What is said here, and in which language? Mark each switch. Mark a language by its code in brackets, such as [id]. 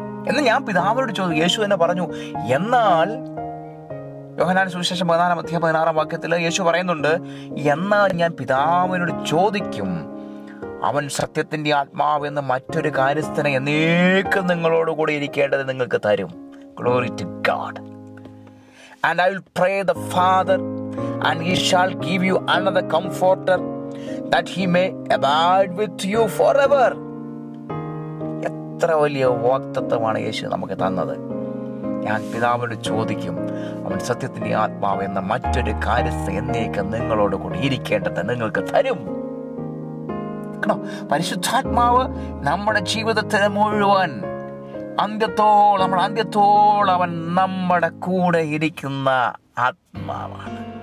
[ml] എന്ന് ഞാൻ പിതാവിനോട് ചോദിച്ചു. യേശു തന്നെ പറഞ്ഞു. എന്നാൽ യോഹന്നാൻ സുവിശേഷം 16 യേശു പറയുന്നുണ്ട്, എന്നാൽ ഞാൻ പിതാവിനോട് ചോദിക്കും, അവൻ സത്യത്തിന്റെ ആത്മാവെന്ന് മറ്റൊരു കാര്യസ്ഥനെ എന്നേക്കും നിങ്ങളോട് കൂടെ ഇരിക്കേണ്ടത് നിങ്ങൾക്ക് തരും. [en] Glory to God. And I will pray the Father, and he shall give you another comforter, that he may abide with you forever. [ml] എത്ര വലിയ വാഗ്ദത്തമാണ് യേശു നമുക്ക് തന്നത്. ഞാൻ പിതാവിനോട് ചോദിക്കും, അവൻ സത്യത്തിന്റെ ആത്മാവ് എന്ന മറ്റൊരു കാര്യസ്ഥ എന്നേക്കും നിങ്ങളോട് കൂടി ഇരിക്കേണ്ടത് നിങ്ങൾക്ക് തരും. പരിശുദ്ധാത്മാവ് നമ്മുടെ ജീവിതത്തിന് മുഴുവൻ അന്ത്യത്തോളം അവൻ നമ്മുടെ കൂടെ ഇരിക്കുന്ന ആത്മാവാണ്.